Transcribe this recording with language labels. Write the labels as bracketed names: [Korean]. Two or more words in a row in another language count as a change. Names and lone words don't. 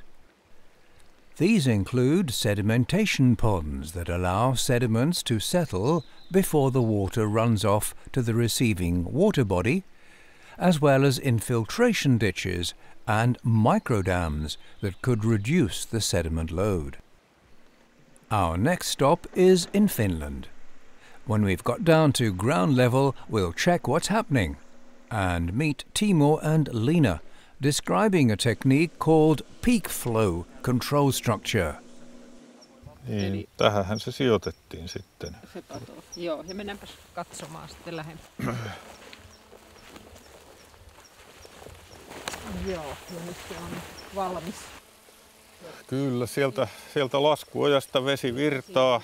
[English] These include sedimentation ponds that allow sediments to settle before the water runs off to the receiving water body, as well as infiltration ditches and microdams that could reduce the sediment load. Our next stop is in Finland. When we've got down to ground level, we'll check what's happening and meet Timo and Lina, describing a technique called peak flow control structure. [Finnish] Niin, tähänhän se sijoitettiin sitten. Joo, ja mennäänpäs katsomaan sitten lähemmin. Joo, ja nyt se on valmis. Kyllä, sieltä laskuojasta vesi virtaa.